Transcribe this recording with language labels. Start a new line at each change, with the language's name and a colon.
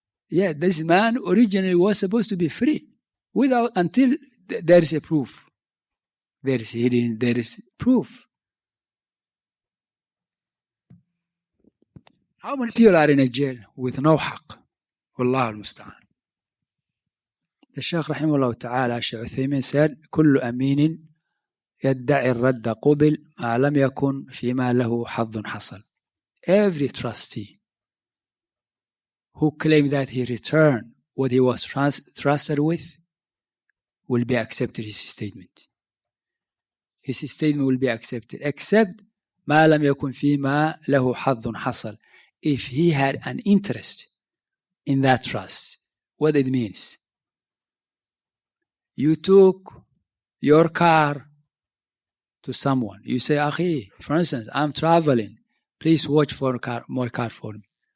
English: Yeah, this man originally was supposed to be free until there is a proof. There is hidden, there is proof. How many people are in a jail with no haqq? Wallah al-musta'an. The Shaykh rahimahullah ta'ala, Shaykh Uthaymin said,
Arabic: كل أمين يدعي الرد قبل ما لم يكن فيما له حظ حصل.
English: Every trustee who claimed that he returned what he was trusted with will be accepted his statement. His statement will be accepted, except
Arabic: ما لم يكن فيما له حظ حصل.
English: If he had an interest in that trust, what it means. You took your car to someone. You say, Akhi, for instance, I'm traveling. Please watch for more car for me.